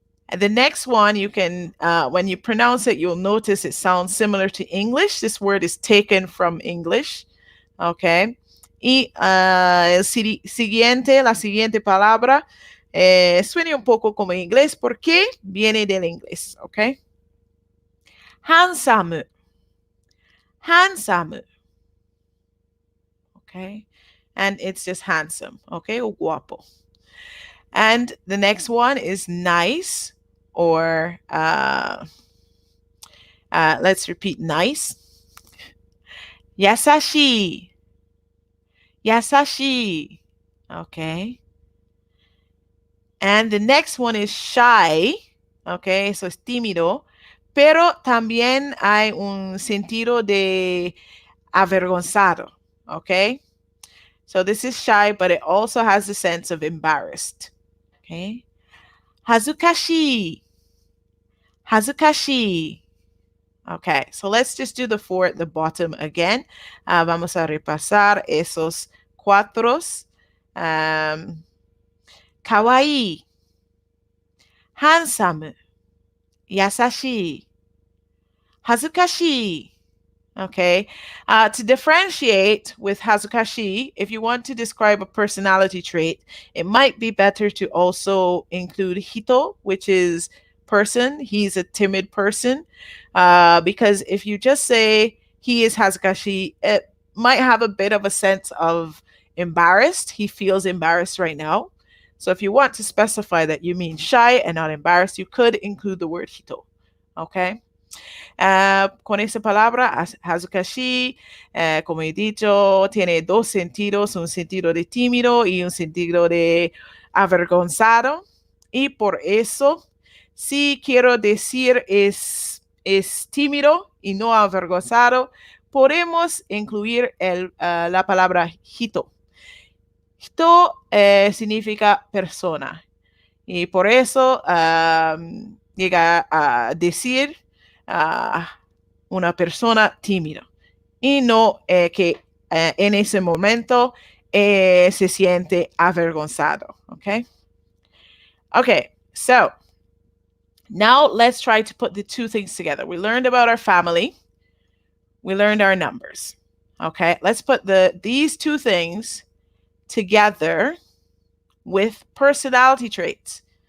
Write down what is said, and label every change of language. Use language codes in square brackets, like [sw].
[en] And the next one, you can, when you pronounce it, you'll notice it sounds similar to English. This word is taken from English. Okay. [es] Y la siguiente palabra, suena un poco como inglés porque viene del inglés. [en] Okay. Handsome. Handsome. Okay. And it's just handsome. Okay. [es] O guapo. [en] And the next one is nice, or let's repeat nice. [ja] Yasashi. Yasashi. Okay. [en] And the next one is shy. Okay, so [es] es tímido. Pero también hay un sentido de avergonzado. [en] Okay. So this is shy, but it also has the sense of embarrassed. Okay. [ja] Hazukashi. Hazukashi. [en] Okay, so let's just do the 4 at the bottom again. [es] Vamos a repasar esos 4. [ja] Kawaii, handsome, yasashi, hazukashi. [en] Okay, to differentiate with hazukashi, if you want to describe a personality trait, it might be better to also include hito, which is person. He's a timid person. Because if you just say he is hazukashi, it might have a bit of a sense of embarrassed. He feels embarrassed right now. So if you want to specify that you mean shy and not embarrassed, you could include the word hito. Okay. [es] Con esa palabra, hazukashi, como he dicho, tiene 2 sentidos, un sentido de tímido y un sentido de avergonzado. Y por eso, si quiero decir es tímido y no avergonzado, podemos incluir la palabra hito. Hito significa persona. Y por eso llega a decir una persona tímida y no que en ese momento se siente avergonzado. [en] Okay. Okay. So now let's try to put the 2 things together. We learned about our family. We learned our numbers. Okay. Let's put these 2 things together with personality traits.